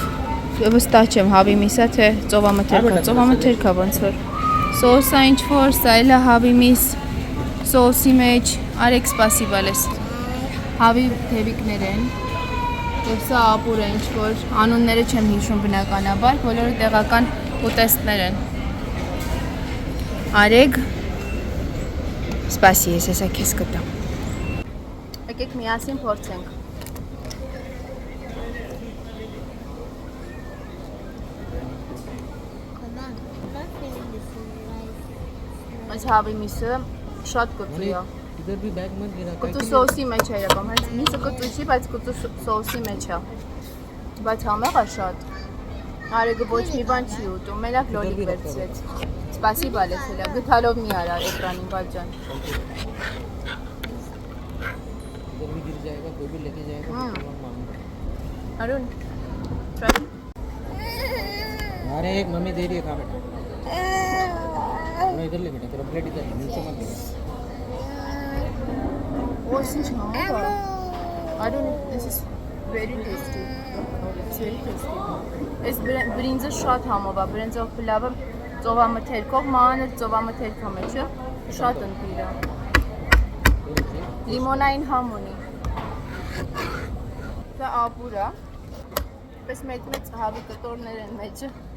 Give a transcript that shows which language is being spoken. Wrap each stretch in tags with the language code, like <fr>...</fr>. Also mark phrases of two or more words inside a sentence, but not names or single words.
<hy>վստահ չեմ հավի միսա թե ծովամթերքա ոնց որ, սոսա ինչ-որ, սա էլ է հավի միս, սոսի մեջ, Արեգ սպասի բալես, հավի թևիկներ են, և սա ապուր է ինչ-որ, անունները չեմ հիշում բնականաբար, բոլորը տեղական ուտեստներ են, Արեգ, սպասի ես հեսա քեզ կտամ։ Եկեք միասին փորձենք։</hy> <en>Come on, not feeling this right.</en> <hy>այս հավի միսը շատ կծու է։</hy> <hi>इधर भी बैग मत गिरा</hi> <hy>Կծու սոսի մեջ է երևում, հենց միսը կծու չի, բայց կծու սոսի մեջ է։ Բայց համեղ է շատ։ Արեգը ոչ մի բան չի ուտում, մենակ լոլիկ վերցրեց։ Սպասիբա լեցել է, գթալով մի արա էկրանին բաջան։</hy> <hi>इधर भी गिर जाएगा कोई भी लेके जाएगा तो मांगो</hi> <en>Արուն, try.</en> <hi>अरे एक मम्मी दे रही है खा बेटा इधर ले बेटा तेरा प्लेट इधर है नीचे मत गिरा</hi> <en>What's in here? Arun, this is very tasty. It's very tasty. It's</en> <hy>brinzը շատ համով է, բրինձով պլավը ծովամթերքով, մանր ծովամթերքով մեջ է, շատ ընտիր է։ Լիմոնային համ ունի։ Դա ապուր է, պես մեծ հավի կտորներ են մեջը։</hy>